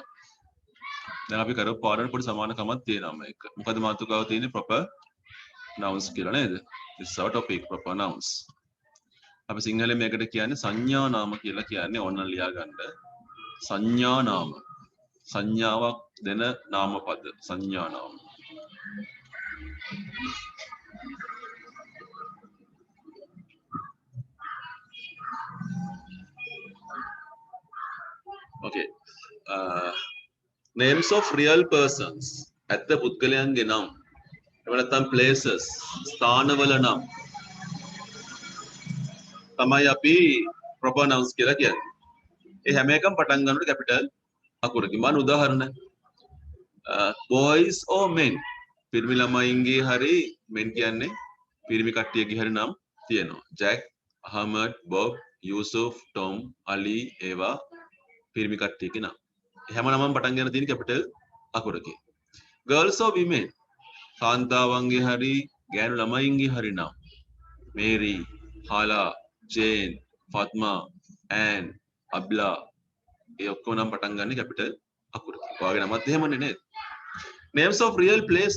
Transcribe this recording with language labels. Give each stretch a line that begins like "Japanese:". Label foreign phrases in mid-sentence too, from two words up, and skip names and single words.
Sinhala: දැන් අපි කරපු පාඩම් පොඩි සමානකමක් තියෙනවා මේක. මොකද මාතෘකාව තියෙන්නේ
English: proper nouns
Sinhala: කියලා නේද?
English: This is our topic, proper nouns.
Sinhala: අපි සිංහලෙන් මේකට කියන්නේ සංඥා නාම කියලා කියන්නේ ඕනනම් ලියා ගන්න. සංඥා නාම. සංඥාවක් දෙන නාමපද සංඥා නාම.
English: Okay. Names of real persons.
Sinhala: ඇත්ත පුද්ගලයන්ගේ නම්. එහෙම නැත්නම් places. ස්ථානවල නම්. තමයි අපි
English: proper nouns
Sinhala: කියලා කියන්නේ. ඒ හැම එකම පටන් ගන්නකොට capital අකුරකින්. මම උදාහරණ
English: boys or men.
Sinhala: පිරිමි ළමයින්ගේ හරි men කියන්නේ පිරිමි කට්ටියගේ හරි නම් තියෙනවා. Jack, Ahmed, Bob, Yusuf, Tom, Ali ඒවා පිරිමි කට්ටියගේ නම්. හැම නමම පටන් ගන්න තියෙන capital අකුරකින්.
English: Girls or women.
Sinhala: කාන්තාවන්ගේ හරි ගෑනු ළමයින්ගේ හරි නම්. Mary, Hala, Jane, Fatma, Anne, Abla ඒ ඔක්කොම නම් පටන් ගන්න capital අකුරකින්. ඔයාගේ නමත් එහෙමනේ නේද?
English: Names of real places.